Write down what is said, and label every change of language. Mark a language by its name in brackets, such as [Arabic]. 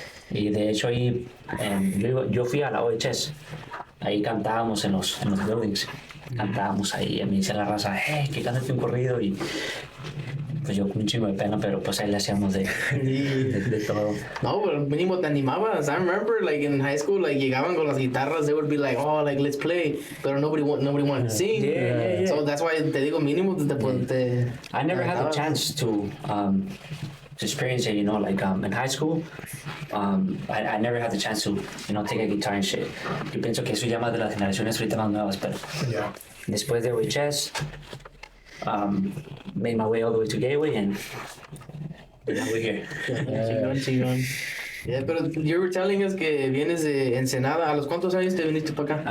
[Spanish] Y de hecho ahí, yo fui a la OHS, ahí cantábamos en los buildings, cantábamos ahí, y me dice la raza, hey, que cántate un corrido, y pues yo con un chingo de pena, pero pues ahí le hacíamos de todo. No, pero mínimo te animabas. [English] I remember, like in high school, like [Spanish] llegaban con las guitarras, [English] they would be like, oh, like let's play, pero nobody wanted to sing. Yeah. So that's why [Spanish] te digo mínimo te [English] I never had the chance to experience it, you know, like in high school, I never had the chance to, take a guitar and shit. [Spanish] Yo pienso que eso ya más de las generaciones ahorita más nuevas, pero después de OHS, [English] made my way all the way to Gateway, and now we're here. [Spanish] Chingón. Yeah, pero [English] you were telling us [Spanish] que vienes de Ensenada. ¿A los cuántos años te viniste para acá?